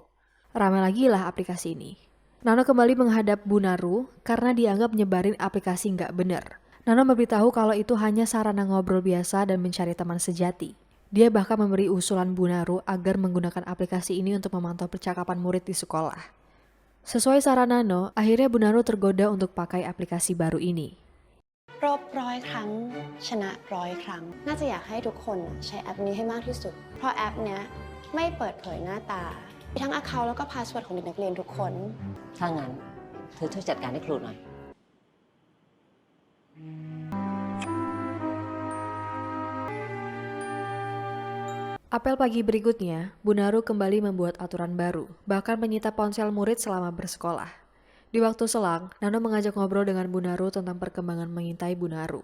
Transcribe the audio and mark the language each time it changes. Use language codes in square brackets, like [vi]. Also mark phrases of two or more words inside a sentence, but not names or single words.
[id] Ramai lagi lah aplikasi ini. Nano kembali menghadap Bu Naru karena dianggap nyebarin aplikasi nggak bener. Nano memberitahu kalau itu hanya sarana ngobrol biasa dan mencari teman sejati. Dia bahkan memberi usulan Bu Naru agar menggunakan aplikasi ini untuk memantau percakapan murid di sekolah. Sesuai saran Nano, akhirnya Bu Naru tergoda untuk pakai aplikasi baru ini. [th] รบ100 ครั้ง ชนะ100 ครั้ง น่าจะอยากให้ทุกคนใช้แอปนี้ให้มากที่สุด เพราะแอปเนี้ยไม่เปิดเผยหน้าตามีทั้ง account แล้วก็ password ของเด็กนักเรียนทุกคน ถ้างั้นเธอช่วยจัดการให้ครูหน่อย [id] Apel pagi berikutnya, Bu Naru kembali membuat aturan baru, bahkan menyita ponsel murid selama bersekolah. Di waktu selang, Nano mengajak ngobrol dengan Bu Naru tentang perkembangan mengintai Bu Naru.